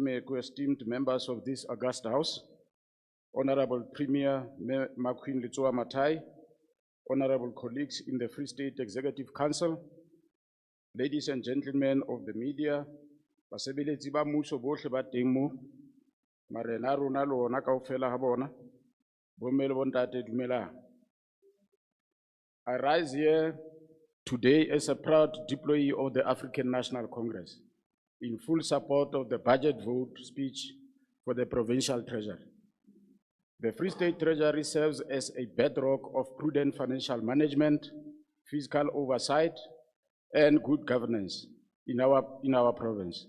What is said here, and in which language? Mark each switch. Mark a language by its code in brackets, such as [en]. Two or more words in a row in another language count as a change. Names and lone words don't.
[en] MEC, esteemed members of this august House, Honorable Premier Makume Matai, Honorable colleagues in the Free State Executive Council, ladies and gentlemen of the media, [st] basebeletsi ba mmuso bohle ba teng mo, marena rona le ona kaofela ha bona, bomme le bontate dumelang. [en] I rise here today as a proud deployee of the African National Congress in full support of the budget vote speech for the Provincial Treasury. The Free State Treasury serves as a bedrock of prudent financial management, fiscal oversight, and good governance in our province.